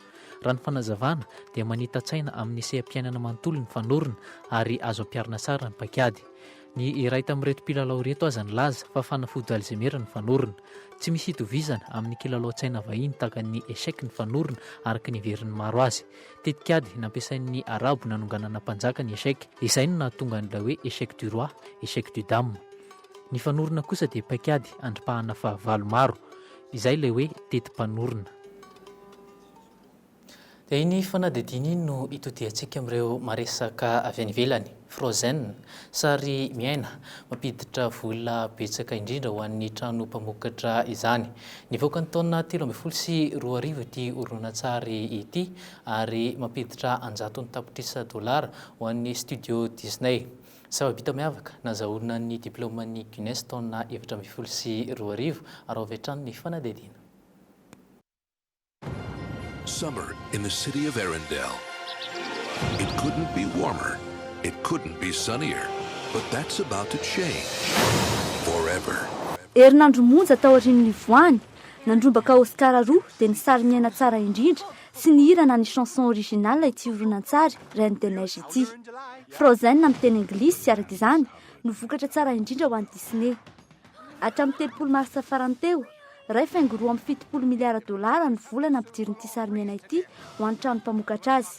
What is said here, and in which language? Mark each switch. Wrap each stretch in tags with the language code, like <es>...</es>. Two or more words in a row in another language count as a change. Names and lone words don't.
<mg>Raha ny fanazavana dia manita-tsaina amin'ny seha-mpiainana manontolo ny fanorona ary azo ampiarina tsara ny paikady. Ny iray tamin'ireto mpilalao reto aza ny laza fa fanafody alzemera ny fanorona. Tsy misy hitovizana amin'ny kilalaon-tsaina vahiny tahaka ny échec ny fanorona araka ny heverin'ny maro azy. Tetikady nampiasain'ny arabo nanonganana mpanjaka ny échec, izay no nahatonga an'ilay hoe</mg> <fr>échec du roi, échec du dame.</fr> <mg>Ny fanorona kosa dia paikady andripahana fahavalo maro. izay le hoe teti-panorona. Dia iny fanadidiny iny no itodiantsika amin'ireo maresaka avy any ivelany. Frozen, sary miaina, mampiditra vola betsaka indrindra ho an'ny trano mpamokatra izany. Nivoaka ny taona 2024 ity horonan-tsary ity ary mampiditra $100,000 ho an'ny studio Disney. Zava-bita miavaka nazahoana ny diploman'ny Guinness taona 2024 ary ao avetrany ny fanadidina.</mg> <en>Summer in the city of Arendelle. It couldn't be warmer. It couldn't be sunnier. But that's about to change. Forever.</en> <mg>Herinandro monja tao aorian'ny voany, nandrombaka Oscar roa dia ny sary miaina tsara indrindra sy ny hira na ny</mg> <fr>chanson originale</fr> <mg>ity horonan-tsary Reine de Neige ity. Frozen amin'ny teny anglisy sy araka izany no vokatra tsara indrindra ho an'ny Disney. Hatramin'ny 3 marsa farany teo, $7.7 miliara ny vola nampidirin'ity sary miaina ity ho an'ny trano mpamokatra azy.</mg>